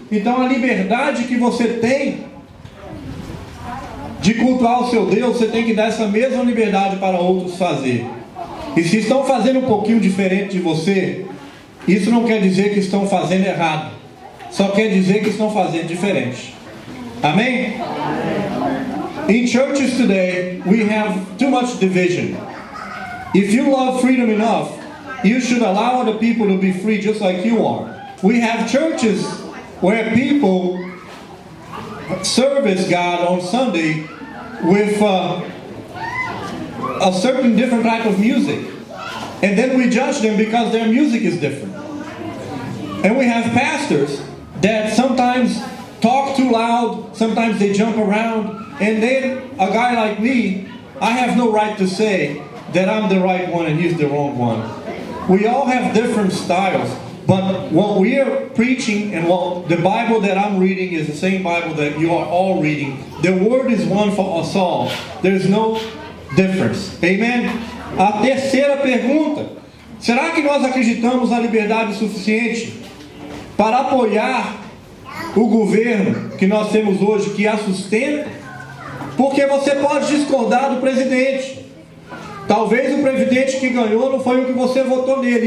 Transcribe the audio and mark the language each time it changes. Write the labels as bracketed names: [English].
[Portuguese] Então a liberdade que você tem de cultuar o seu Deus, você tem que dar essa mesma liberdade para outros fazer. E se estão fazendo um pouquinho diferente de você, isso não quer dizer que estão fazendo errado. só quer dizer que estão fazendo diferente. Amém? [English] In churches today, we have too much division. If you love freedom enough, you should allow other people to be free just like you are. We have churches where people service God on Sunday with a certain different type of music. And then we judge them because their music is different. And we have pastors that sometimes talk too loud, sometimes they jump around, and then a guy like me, I have no right to say that I'm the right one and he's the wrong one. We all have different styles, but what we are preaching and what the Bible that I'm reading is the same Bible that you are all reading. The word is one for us all. There's no difference. Amen? [Portuguese] A terceira pergunta: será que nós acreditamos na liberdade suficiente para apoiar o governo que nós temos hoje, que a sustenta? Porque você pode discordar do presidente. Talvez o presidente que ganhou não foi o que você votou nele.